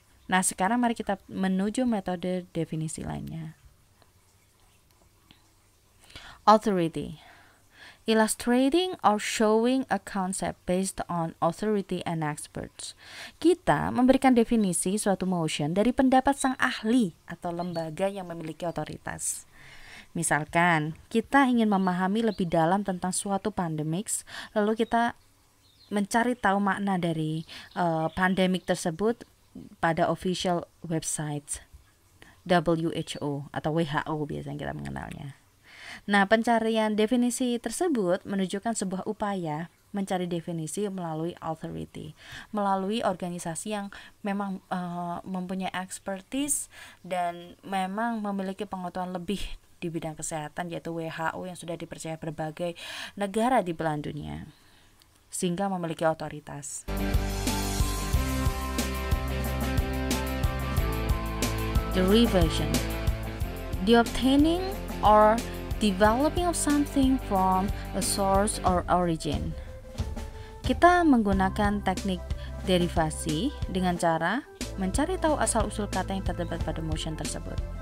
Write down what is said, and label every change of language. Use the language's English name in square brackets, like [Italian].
[Indonesian] Nah, sekarang mari kita menuju metode definisi lainnya. [English] Authority. Illustrating or showing a concept based on authority and experts. [Indonesian] Kita memberikan definisi suatu motion dari pendapat sang ahli atau lembaga yang memiliki otoritas. Misalkan, kita ingin memahami lebih dalam tentang suatu pandemik, lalu kita mencari tahu makna dari pandemik tersebut pada official website WHO atau WHO biasanya kita mengenalnya. Nah, pencarian definisi tersebut menunjukkan sebuah upaya mencari definisi melalui authority, melalui organisasi yang memang mempunyai expertise dan memang memiliki pengetahuan lebih di bidang kesehatan, yaitu WHO yang sudah dipercaya berbagai negara di belahan dunia. sehingga memiliki otoritas. [English] Derivation, the obtaining or developing of something from a source or origin. [Indonesian] Kita menggunakan teknik derivasi dengan cara mencari tahu asal-usul kata yang terdapat pada motion tersebut.